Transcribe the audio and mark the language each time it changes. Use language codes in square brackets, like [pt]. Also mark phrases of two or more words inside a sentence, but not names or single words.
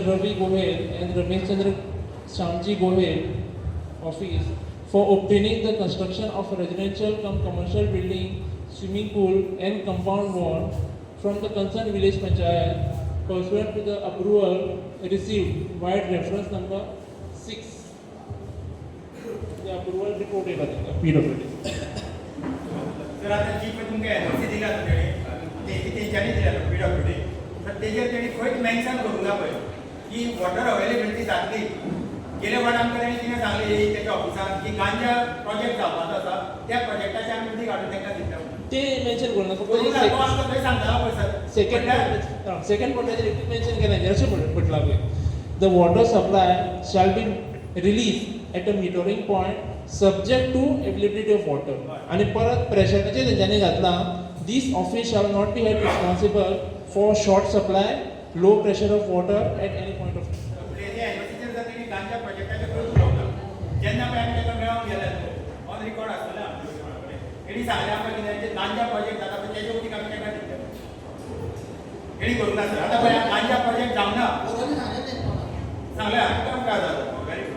[en] Ravi Gohel and Ramesh Chandra Shamji Gohel office for obtaining the construction of a residential cum commercial building, swimming pool and compound wall from the concerned village panchayat pursuant to the approval received via reference number 6. The approval report is PWD. [kok] जर आता जी पण तुमकां एनओसी दिला तेणी तेंच्यांनी दिला PWD तर तेजेर तेणी खंयच मेन्शन करूंक ना पळय की [en] water availability [kok] जातली. गेल्या फावट आमकां तेणी कितें सांगलें तेच्या ऑफिसान की गांजा प्रोजेक्ट जावपाचो आसा त्या प्रोजेक्टाचे आमी उदी काडून तांकां दिता. ते मेन्शन करू नका. तो आमकां थंय सांगतालो पळय सर. सेकंड पॉइंटाचेर मेन्शन केलें अशें म्हटलां पळय. [en] the water supply shall be release at a metering point subject to availability of water. [kok] आणि परत प्रेशराचेर तेंच्यांनी घातला, [en] this office shall not be held responsible for short supply, low pressure of water at any point of time. [kok] एनओसीचेर जर तेणी गांजा प्रोजेक्टाचेर करून उलोवना जेन्ना पळय आमी ताका मेळोंक गेले [en] on record [kok] आसतलें आमचे कडेन तेणी सांगलें आमकां कितें गांजा प्रोजेक्ट जाता पळय तेजे उदीक आमी ताका दितले. तेणी करूंक ना सर. आतां पळय गांजा प्रोजेक्ट जावना सांगलें आमकां काय जाता [en] very good.